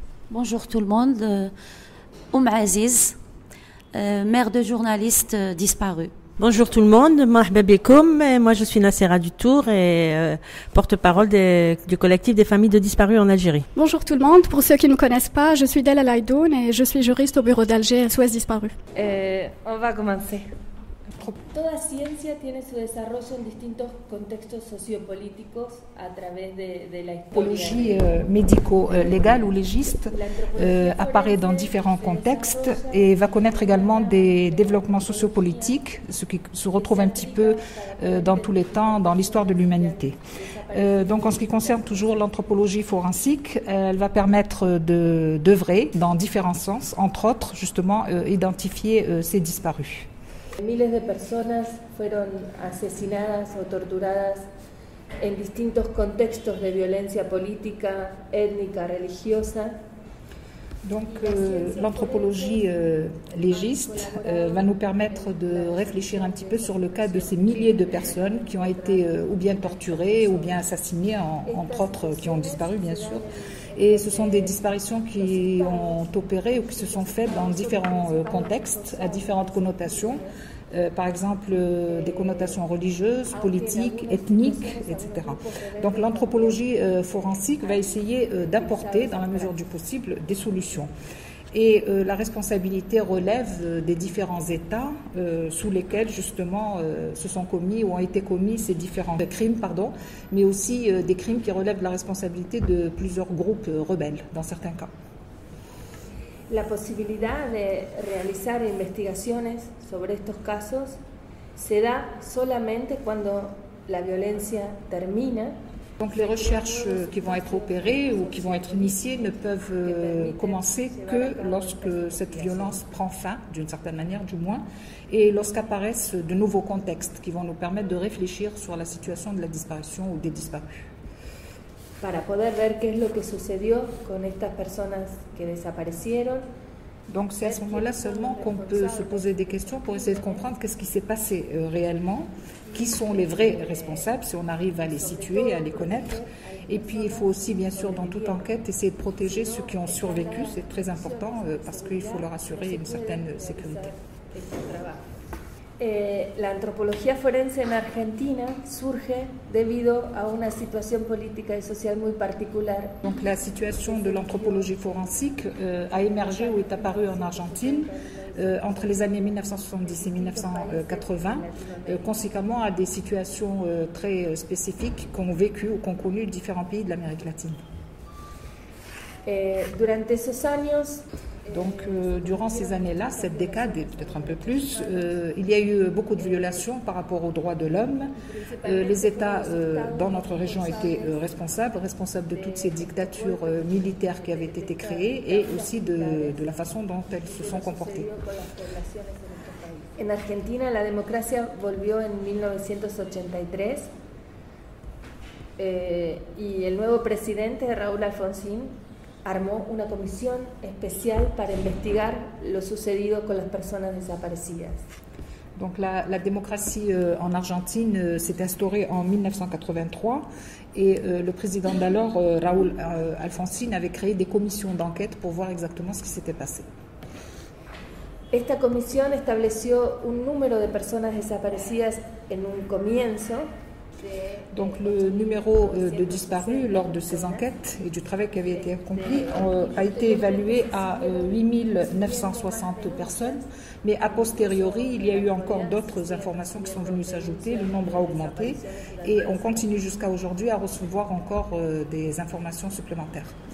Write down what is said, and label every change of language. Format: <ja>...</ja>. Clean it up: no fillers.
<fr>Bonjour tout le monde, Aziz, mère de journaliste disparue. Bonjour tout le monde,</fr> <ar>Marhaba Bekoum,</ar> <fr>moi je suis Nassera Dutour et porte-parole du collectif des familles de disparus en Algérie. Bonjour tout le monde, pour ceux qui ne me connaissent pas, je suis Della Laïdoun et je suis juriste au bureau d'Alger SOS disparu. On va commencer.</fr> <es>Toda ciencia tiene su desarrollo en distintos contextos sociopolíticos a través de la</es> <fr>L'anthropologie médico-légale ou légiste apparaît dans différents contextes et va connaître également des développements sociopolitiques, ce qui se retrouve un petit peu dans tous les temps dans l'histoire de l'humanité. Donc en ce qui concerne toujours l'anthropologie forensique, elle va permettre d'œuvrer dans différents sens, entre autres justement identifier ces disparus.</fr> <es>Miles de personas fueron asesinadas o torturadas en distintos contextos de violencia política, étnica, religiosa.</es> <fr>Donc l'anthropologie légiste va nous permettre de réfléchir un petit peu sur le cas de ces milliers de personnes qui ont été ou bien torturées ou bien assassinées, entre autres qui ont disparu bien sûr. Et ce sont des disparitions qui ont opéré ou qui se sont faites dans différents contextes, à différentes connotations. Par exemple, des connotations religieuses, politiques, ethniques, etc. Donc l'anthropologie forensique va essayer d'apporter, dans la mesure du possible, des solutions. Et la responsabilité relève des différents États sous lesquels justement se sont commis ou ont été commis ces différents crimes, mais aussi des crimes qui relèvent de la responsabilité de plusieurs groupes rebelles dans certains cas.</fr> <es>La posibilidad de realizar investigaciones sobre estos casos se da solamente cuando la violencia termina.</es> <fr>Donc les recherches qui vont être opérées ou qui vont être initiées ne peuvent commencer que lorsque cette violence prend fin, d'une certaine manière du moins, et lorsqu'apparaissent de nouveaux contextes qui vont nous permettre de réfléchir sur la situation de la disparition ou des disparus.</fr> <es>Para poder ver qué es lo que sucedió con estas personas que desaparecieron.</es> <fr>Donc c'est à ce moment-là seulement qu'on peut se poser des questions pour essayer de comprendre qu'est-ce qui s'est passé réellement, qui sont les vrais responsables, si on arrive à les situer, à les connaître. Et puis il faut aussi, bien sûr, dans toute enquête, essayer de protéger ceux qui ont survécu, c'est très important parce qu'il faut leur assurer une certaine sécurité.</fr> <es>La antropología forense en Argentina surge debido a una situación política y social muy particular.</es> <fr>Donc la situation de l'anthropologie forensique a émergé ou est apparue en Argentine entre les années 1970 et 1980, conséquemment à des situations très spécifiques qu'ont vécu ou qu'ont connu différents pays de l'Amérique latine.</fr> <es>Durante esos años,</es> <fr>donc, durant ces années-là, cette décade et peut-être un peu plus, il y a eu beaucoup de violations par rapport aux droits de l'homme. Les États dans notre région étaient responsables de toutes ces dictatures militaires qui avaient été créées et aussi de la façon dont elles se sont comportées.</fr> <es>En Argentina, la democracia volvió en 1983 y el nuevo presidente, Raúl Alfonsín, armó una comisión especial para investigar lo sucedido con las personas desaparecidas.</es> <fr>Donc la démocratie en Argentine s'est instaurée en 1983 et le président d'alors, Raúl Alfonsín, avait créé des commissions d'enquête pour voir exactement ce qui s'était passé.</fr> <es>Esta comisión estableció un número de personas desaparecidas en un comienzo.</es> <fr>Donc le numéro de disparus lors de ces enquêtes et du travail qui avait été accompli a été évalué à 8960 personnes, mais a posteriori il y a eu encore d'autres informations qui sont venues s'ajouter, le nombre a augmenté et on continue jusqu'à aujourd'hui à recevoir encore des informations supplémentaires.</fr>